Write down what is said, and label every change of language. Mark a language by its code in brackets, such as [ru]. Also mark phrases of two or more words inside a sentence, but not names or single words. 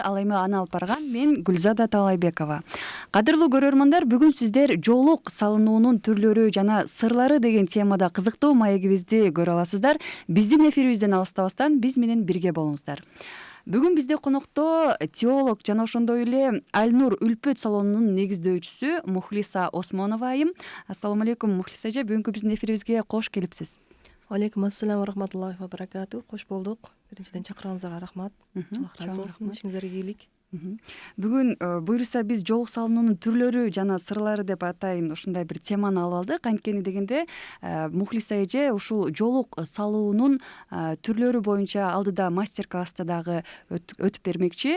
[ky] Ал эми аны алып барган мен Гүлзада Талайбекова. Кадырлуу көрөрмандар, бүгүн сиздер жоолук салынуунун түрлөрү жана сырлары деген темада кызыктуу маегибизди көрө аласыздар. Биздин эфирибизден алыстабастан биз менен бирге болуңуздар. Бүгүн бизде конокто теолог жана ошондой эле Альнур Үлпөт салонунун негиздөөчүсү Мухлиса Осмонова айым. [ar] السلام عليكم, [ky] Мухлиса эже. Бүгүнкү биздин эфирибизге кош келипсиз. [ar] وعليكم السلام ورحمة الله وبركاته. [ky] Кош болдук. Биринчиден чакырганыңыздарга рахмат. Аллах разы болсун. Ишиңизерге ийгилик. Бүгүн буюрса биз жоолук салынуунун түрлөрү жана сырлары деп атайын ушундай бир теманы алып алдык. Анткени дегенде Мухлиса эже ушул жоолук салуунун түрлөрү боюнча алдыда мастер класста дагы өтүп бермекчи.